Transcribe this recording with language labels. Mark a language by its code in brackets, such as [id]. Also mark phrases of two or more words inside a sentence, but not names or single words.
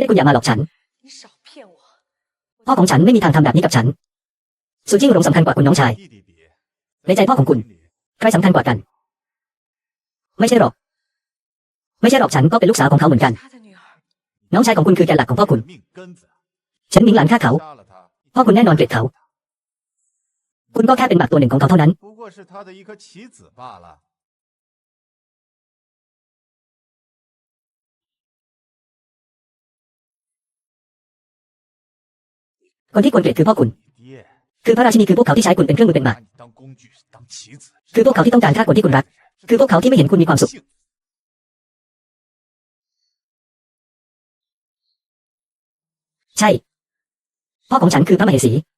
[th] เป็นไปไม่ได้คุณอย่ามาหลอกฉันพ่อของฉันไม่มีทางทำแบบนี้กับฉันสุจิ้งหลงสำคัญกว่าคุณน้องชายในใจพ่อของคุณใครสำคัญกว่ากันไม่ใช่หรอกฉันก็เป็นลูกสาวของเขาเหมือนกันน้องชายของคุณคือแกนหลักของพ่อคุณเฉินหมิงหลานฆ่าเขาพ่อคุณแน่นอนเกลียดเขาคุณก็แค่เป็นหมากตัวหนึ่งของเขาเท่านั้น [zh] 不过是他的一颗棋子罢了。 [th] คนที่ควรเกลียดคือพ่อคุณคือพระราชินีคือพวกเขาที่ใช้คุณเป็นเครื่องมือเป็นหมากคือพวกเขาที่ต้องการฆ่าคนที่คุณรักคือพวกเขาที่ไม่เห็นคุณมีความสุขใช่พ่อของฉันคือพระมเหสี